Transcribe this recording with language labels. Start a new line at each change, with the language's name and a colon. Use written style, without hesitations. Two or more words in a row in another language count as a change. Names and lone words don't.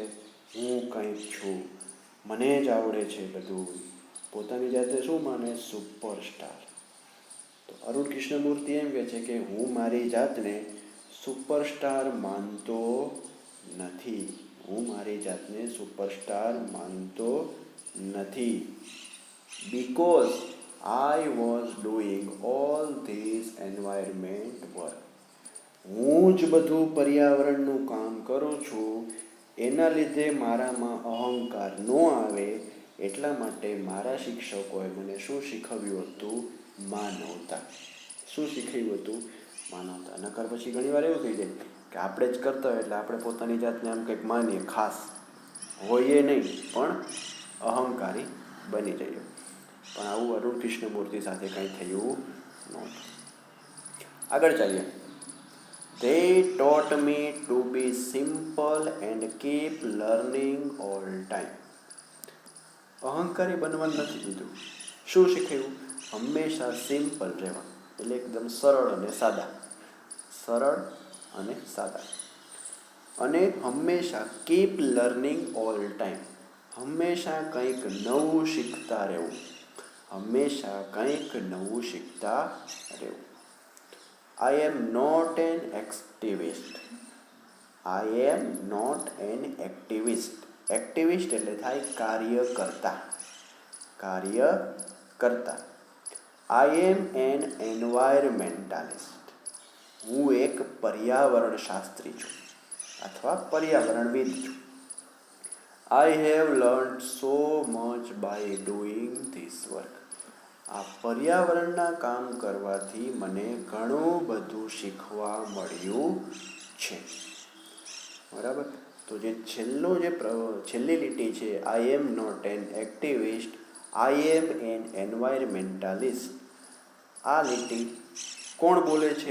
Gujarati: હું કંઈક છું, મને જ આવડે છે બધું. પોતાની જાતને શું માને? સુપરસ્ટાર. તો અરુણ કૃષ્ણમૂર્તિ એમ કહે છે કે હું મારી જાતને સુપરસ્ટાર માનતો નથી. હું મારી જાતને સુપરસ્ટાર માનતો નથી.
English: Because I was doing all this environment work.
Gujarati: હું જ બધું પર્યાવરણનું કામ કરું છું, એના લીધે મારામાં અહંકાર ન આવે એટલા માટે મારા શિક્ષકોએ મને શું શીખવ્યું હતું? માનવતા. શું શીખવ્યું હતું? માનવતા. નકર પછી ઘણીવાર એવું થઈ જાય કે આપણે જ કરતા હોય એટલે આપણે પોતાની જાતને આમ કંઈક માનીએ, ખાસ હોઈએ નહીં પણ અહંકારી બની જઈએ. પણ આવું અરુણ કૃષ્ણમૂર્તિ સાથે કંઈ થયું નહોતું. આગળ ચાલીએ.
English: They taught me to be simple and keep learning all time.
Gujarati: અહંકારી બનવાનું નથી કીધું. શું શીખવ્યું? હંમેશા સિમ્પલ રહેવાનું, એટલે એકદમ સરળ અને સાદા. સરળ અને સાદા. અને હંમેશા
English: keep learning all time,
Gujarati: હંમેશા કંઈક નવું શીખતા રહેવું. હંમેશા કંઈક નવું શીખતા રહેવું.
English: I am not an activist. I am not an activist.
Gujarati: એક્ટિવિસ્ટ એટલે થાય કાર્યકર્તા. કાર્યકર્તા.
English: I am an environmentalist.
Gujarati: હું એક પર્યાવરણ શાસ્ત્રી છું અથવા પર્યાવરણવિદ છું.
English: I have learned so much by doing this work.
Gujarati: આ પર્યાવરણના કામ કરવાથી મને ઘણું બધું શીખવા મળ્યું છે. બરાબર? તો જે છેલ્લી લીટી છે,
English: I am not an activist, I am an environmentalist,
Gujarati: આ લીટી કોણ બોલે છે?